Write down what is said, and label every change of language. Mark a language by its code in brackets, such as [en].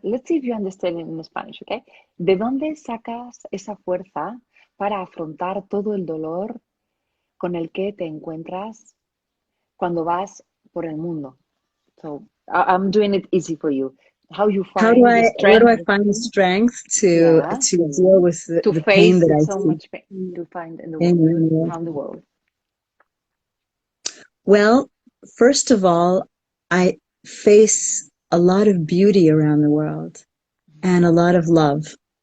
[en] Let's see if you understand it in Spanish, okay? [es] ¿De dónde sacas esa fuerza para afrontar todo el dolor con el que te encuentras cuando vas por el mundo? [en] So I'm doing it easy for you. How you find the strength? Where do I find the strength to deal with the pain that I so see? much pain to find in the world, around the world? Well, first of all, I face a lot of beauty around the world and a lot of love.